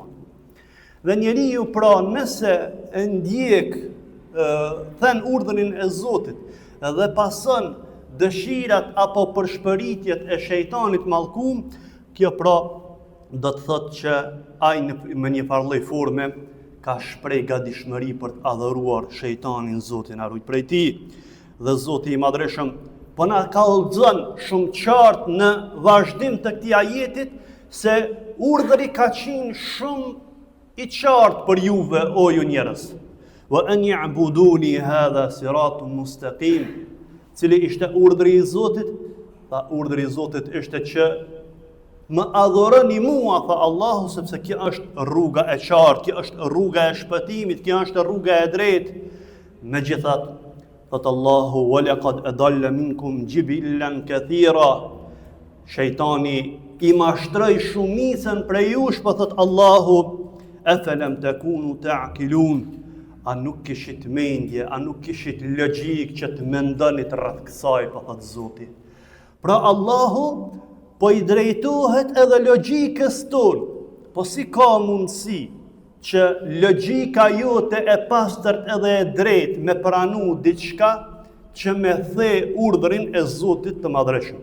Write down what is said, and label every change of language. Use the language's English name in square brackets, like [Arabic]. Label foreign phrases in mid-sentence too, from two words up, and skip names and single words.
[Albanian] Dhe njeriu pra nëse e ndjek thën urdhrin e Zotit dhe pason dëshirat apo përshpëritjet e shejtanit mallkum, kjo pra do të thotë që ai me një farë lloj forme ka shpreh gatishmëri për të adhuruar shejtanin, Zotin na ruaj prej tij. Dhe Zoti i Madhreshëm po na kallëzon shumë qartë në vazhdim të këtij ajetit se urdhri ka qenë shumë i qartë për juve, o ju njerëz. [Arabic] وأن اعبدوني هذا صراط مستقيم. [Albanian] Cili ishte urdhri i Zotit? Tha, urdhri i Zotit ishte që më adhuroni mua, tha Allahu, sepse kjo është rruga e qartë, kjo është rruga e shpëtimit, kjo është rruga e drejtë. Megjithatë, thot Allahu, [Arabic] ولقد أضل منكم جبلا كثيرا. [Albanian] Shejtani i mashtroi shumicën prej jush, po thot Allahu, [Arabic] أفلم تكونوا تعقلون. [Albanian] A nuk kishit mendje, a nuk kishit logjik që të mendonit rreth kësaj, po thot Zoti. Pra Allahu po i drejtohet edhe logjikës tonë. Po si ka mundësi që logjika jote e pastërt edhe e drejtë me pranu diçka që me the urdhrin e Zotit të Madhreshëm?